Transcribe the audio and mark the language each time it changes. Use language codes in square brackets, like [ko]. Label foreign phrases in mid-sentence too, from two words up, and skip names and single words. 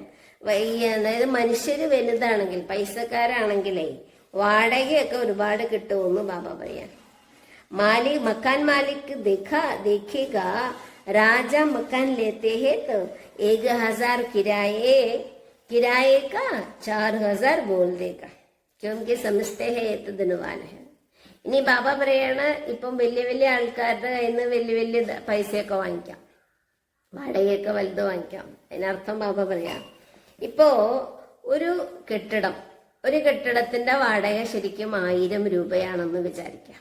[ml] അതായത് മനുഷ്യര് വലുതാണെങ്കിൽ, പൈസക്കാരാണെങ്കിലേ വാടകയൊക്കെ ഒരുപാട് കിട്ടുമെന്ന് ബാബ പറയാം. [hi] मकान मालिक देखेगा राजा मकान लेते हैं तो 1000 किराए किराए का 4,000 बोल देगा क्योंकि समझते हैं ये तो धनवान है. [ml] ഇനി ബാബ പറയാണ് ഇപ്പം വലിയ വലിയ ആൾക്കാരുടെ കയ്യിൽ നിന്ന് വലിയ വലിയ പൈസയൊക്കെ വാങ്ങിക്കാം, വാടകയൊക്കെ വലുത് വാങ്ങിക്കാം. അതിനർത്ഥം ബാബ പറയാം, ഇപ്പോ ഒരു കെട്ടിടത്തിന്റെ വാടക ശരിക്കും 1000 രൂപയാണെന്ന് വിചാരിക്കാം.